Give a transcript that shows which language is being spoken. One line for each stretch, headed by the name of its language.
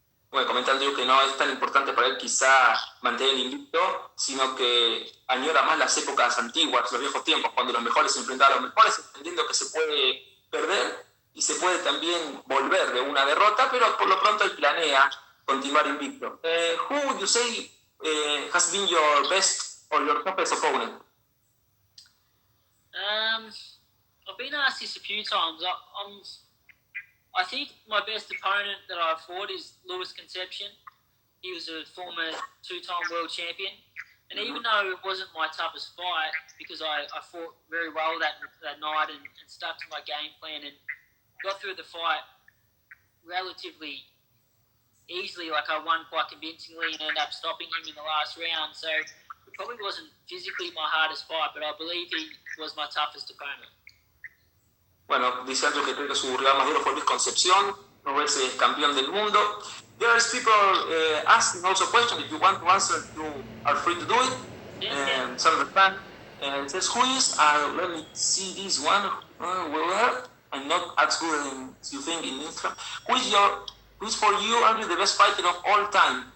Spanish: Bueno, comentando yo que no es tan importante para él quizá mantener el invicto, sino que añora más las épocas antiguas, los viejos tiempos, cuando los mejores se enfrentaban a los mejores, entendiendo que se puede perder y se puede también volver de una derrota, pero por lo pronto él planea continuar invicto.
English: Who would you say has been your best or your toughest opponent? I've been asked this a few times. I think my best opponent that I've fought is Luis Concepcion. He was a former two-time world champion. And even though it wasn't my toughest fight, because I fought very well that night and stuck to my game plan and got through the fight relatively easily, like I won quite convincingly and ended up stopping him in the last round. So it probably wasn't physically my hardest fight, but I believe he was my toughest opponent.
Spanish: Bueno, dice Andrew que creo que su rival más duro fue Luis Concepción, 2 veces campeón del mundo.
English: There is people asking also questions. If you want to answer, you are free to do it. Yeah. Some of the fan says, who is, let me see this one. Well, I'm not as good as you think in Instagram. Who is for you, Andrew, the best fighter of all time?